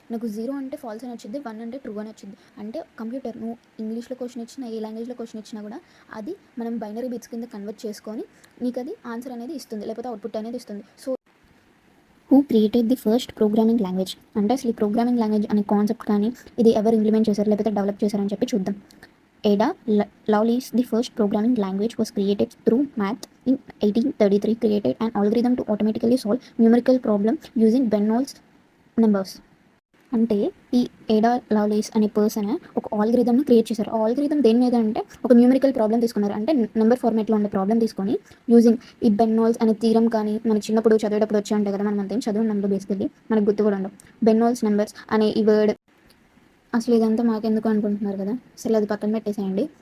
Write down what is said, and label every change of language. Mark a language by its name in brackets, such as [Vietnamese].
[Telugu] నాకు 0 అంటే ఫాల్స్ అని వచ్చింది, 1 అంటే ట్రూ అని వచ్చింది. అంటే కంప్యూటర్ నువ్వు ఇంగ్లీష్లో క్వశ్చన్ ఇచ్చినా, ఏ లాంగ్వేజ్లో క్వశ్చన్ ఇచ్చినా కూడా అది మనం బైనరీ బిట్స్ కింద కన్వర్ట్ చేసుకొని నీకు అది ఆన్సర్ అనేది ఇస్తుంది, లేకపోతే అవుట్పుట్ అనేది ఇస్తుంది. [English] so who created the first programming language [Telugu] అంటే, అసలు ఈ ప్రోగ్రామింగ్ లాంగ్వేజ్ అనే కాన్సెప్ట్ కానీ ఇది ఎవరు ఇంప్లిమెంట్ చేశారు లేకపోతే డెవలప్ చేశారని చెప్పి చూద్దాం. [English] Ada Lovelace, the first programming language, was created through math in 1833, created an algorithm to automatically solve numerical problem using Bernoulli's numbers. [Telugu] అంటే ఈ ఏడా లవ్లేస్ అనే పర్సన్ ఒక ఆల్గరిథమ్ని క్రియేట్ చేశారు. ఆ ఆల్గరిథం దేని మీద అంటే, ఒక న్యూమరికల్ ప్రాబ్లం తీసుకున్నారు. అంటే నెంబర్ ఫార్మేట్లో ఉండే ప్రాబ్లం తీసుకొని యూజింగ్ ఈ బెర్నౌల్స్ అనే థీరం కానీ మనకి చిన్నప్పుడు చదివేటప్పుడు వచ్చి ఉంటాయి కదా, మనం అంతేం చదువు నెంబర్ బేసికల్లీ మనకు గుర్తు కూడా ఉండవు. బెర్నౌల్స్ నెంబర్స్ అనే ఈ వర్డ్. అసలు ఇదంతా మాకెందుకు అనుకుంటున్నారు కదా, అసలు అది పక్కన పెట్టేసేయండి.